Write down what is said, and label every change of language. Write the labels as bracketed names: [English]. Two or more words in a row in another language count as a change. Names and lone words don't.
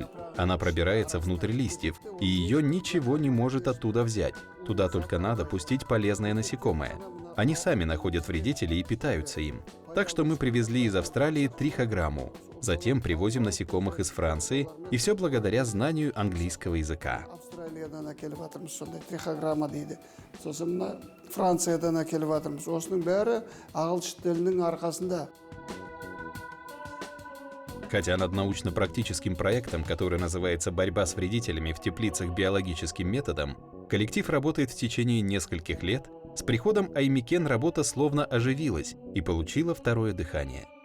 [Russian] Она пробирается внутрь листьев, и ее ничего не может оттуда взять. Туда только надо пустить полезное насекомое. Они сами находят вредителей и питаются им. Так что мы привезли из Австралии трихограмму. Затем привозим насекомых из Франции, и все благодаря знанию английского языка. [Kazakh] Австралиядан әкеліп жатырмыз, сондай трихограмма дейді. Сосын мына Франциядан әкеліп жатырмыз. Осының бәрі ағылшын тілінің арқасында. [Russian] Хотя над научно-практическим проектом, который называется «Борьба с вредителями в теплицах биологическим методом», коллектив работает в течение нескольких лет, с приходом Аймикен работа словно оживилась и получила второе дыхание.